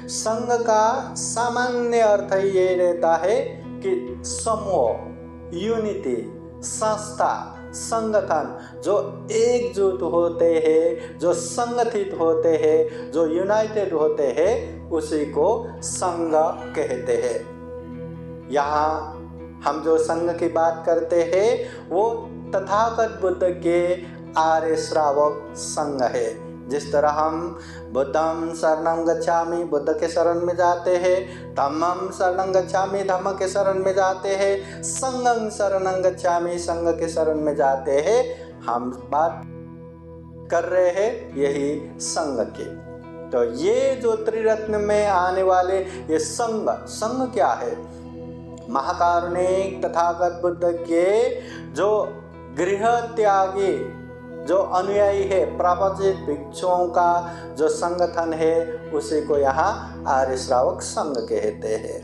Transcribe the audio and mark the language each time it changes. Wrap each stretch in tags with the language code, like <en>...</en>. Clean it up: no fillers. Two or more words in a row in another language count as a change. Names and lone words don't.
<hi>संघ का सामान्य अर्थ ये रहता है कि समूह, यूनिटी, संस्था, संगठन, जो एकजुट होते हैं, जो संगठित होते हैं, जो यूनाइटेड होते हैं, उसी को संघ कहते हैं। यहाँ हम जो संघ की बात करते हैं वो तथागत बुद्ध के आर्य श्रावक संघ है। जिस तरह हम</hi> <pi>बुद्धं शरणं गच्छामि,</pi> <hi>बुद्ध के शरण में जाते हैं,</hi> <pi>धम्मं शरणं गच्छामि,</pi> <hi>धम्म के शरण में जाते हैं,</hi> <pi>संघं शरणं गच्छामि,</pi> <hi>संघ के शरण में जाते हैं। हम बात कर रहे हैं यही संघ की। तो ये जो त्रिरत्न में आने वाले ये संघ क्या है? महाकारुणिक तथागत बुद्ध के जो गृह त्यागी जो अनुयायी है, प्रवचित भिक्षुओं का जो संगठन है, उसी को यहाँ आर्य श्रावक संघ कहते हैं।</hi>